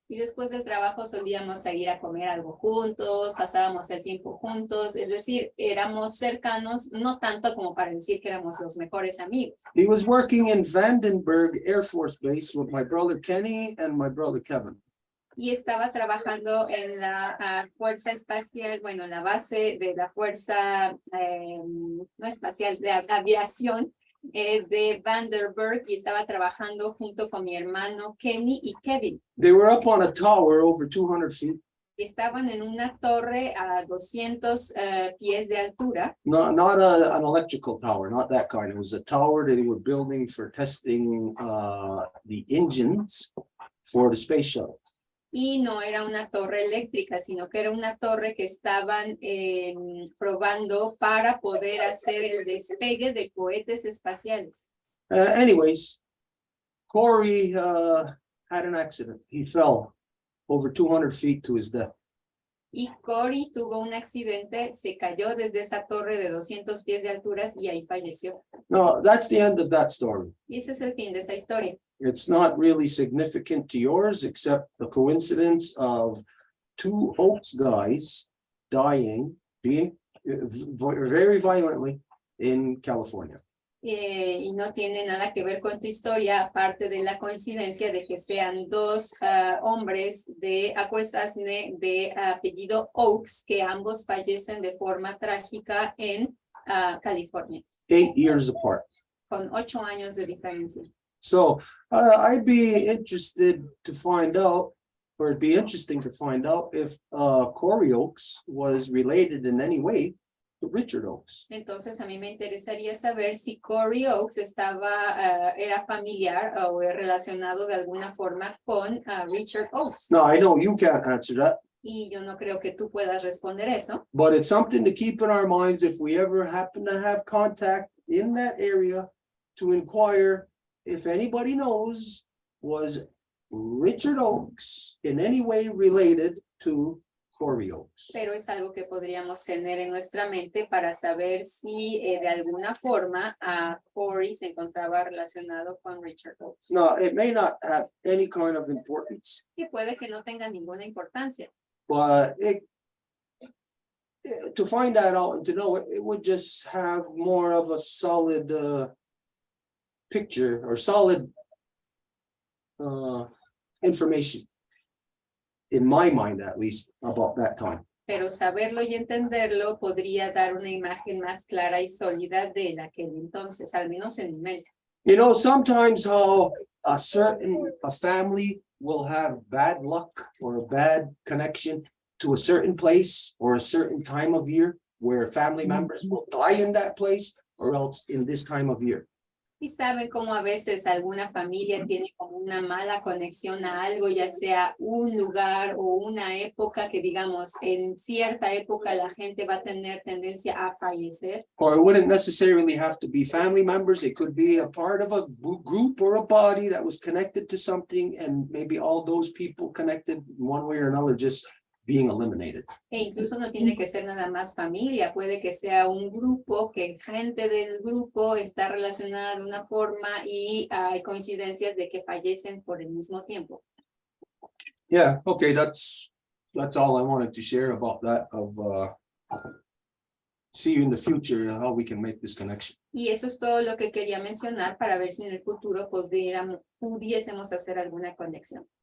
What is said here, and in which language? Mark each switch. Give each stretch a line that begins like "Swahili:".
Spanish: Y después del trabajo solíamos ir a comer algo juntos, pasábamos el tiempo juntos, es decir, éramos cercanos, no tanto como para decir que éramos los mejores amigos.
English: He was working in Vandenberg Air Force Base with my brother Kenny and my brother Kevin.
Spanish: Y estaba trabajando en la Fuerza Espacial, bueno, en la base de la Fuerza, no espacial, de aviación de Vandenberg, y estaba trabajando junto con mi hermano Kenny y Kevin.
English: They were up on a tower over 200 feet.
Spanish: Y estaban en una torre a 200 pies de altura.
English: Not an electrical tower, not that kind. It was a tower that they were building for testing the engines for the space shuttle.
Spanish: Y no era una torre eléctrica, sino que era una torre que estaban probando para poder hacer el despegue de cohetes espaciales.
English: Anyways, Corey had an accident. He fell over 200 feet to his death.
Spanish: Y Corey tuvo un accidente, se cayó desde esa torre de 200 pies de alturas y ahí falleció.
English: No, that's the end of that story.
Spanish: Y ese es el fin de esa historia.
English: It's not really significant to yours, except the coincidence of 2 Oaks guys dying, being very violently in California.
Spanish: Y no tiene nada que ver con tu historia, aparte de la coincidencia de que sean 2 hombres de Acuesasne de apellido Oakes, que ambos fallecen de forma trágica en California.
English: 8 years apart.
Spanish: Con 8 años de diferencia.
English: So I'd be interested to find out, or it'd be interesting to find out if Corey Oakes was related in any way to Richard Oakes.
Spanish: Entonces a mí me interesaría saber si Corey Oakes era familiar o relacionado de alguna forma con Richard Oakes.
English: Now, I know you can't answer that,
Spanish: Y yo no creo que tú puedas responder eso.
English: but it's something to keep in our minds if we ever happen to have contact in that area to inquire if anybody knows, was Richard Oakes in any way related to Corey Oakes?
Spanish: Pero es algo que podríamos tener en nuestra mente para saber si de alguna forma Corey se encontraba relacionado con Richard Oakes.
English: Now, it may not have any kind of importance,
Spanish: Que puede que no tenga ninguna importancia.
English: but to find that out and to know it, it would just have more of a solid picture or solid information, in my mind at least, about that time.
Spanish: Pero saberlo y entenderlo podría dar una imagen más clara y sólida de aquel entonces, al menos en mi mente.
English: You know, sometimes how a family will have bad luck or a bad connection to a certain place or a certain time of year where family members will die in that place or else in this time of year.
Spanish: Y saben cómo a veces alguna familia tiene como una mala conexión a algo, ya sea un lugar o una época que digamos en cierta época la gente va a tener tendencia a fallecer.
English: Or it wouldn't necessarily have to be family members. It could be a part of a group or a body that was connected to something, and maybe all those people connected one way or another just being eliminated.
Spanish: E incluso no tiene que ser nada más familia, puede que sea un grupo, que gente del grupo está relacionada de una forma y hay coincidencias de que fallecen por el mismo tiempo.
English: Yeah, okay, that's all I wanted to share about that of see in the future how we can make this connection.
Spanish: Y eso es todo lo que quería mencionar para ver si en el futuro pudiésemos hacer alguna conexión.